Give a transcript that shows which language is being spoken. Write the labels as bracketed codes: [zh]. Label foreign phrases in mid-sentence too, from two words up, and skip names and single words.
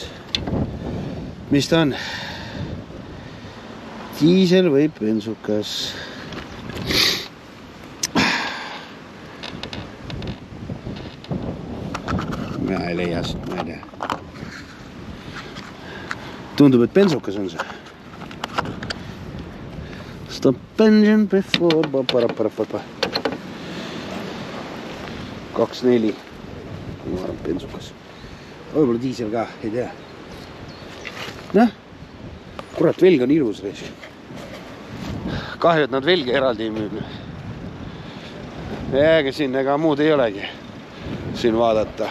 [et] Mis ta on? Diisel või bensukas? Mina ei leia seda, ma ei tea. Tundub, et bensukas on see. [en] Stop engine before 2.4. [et] Ma arvan, bensukas. Võib-olla diisel ka, ei tea. Noh, kurat, velg on ilus reis. Kahju, et nad velgi eraldi ei müüd. Ega siin ega muud ei olegi siin vaadata.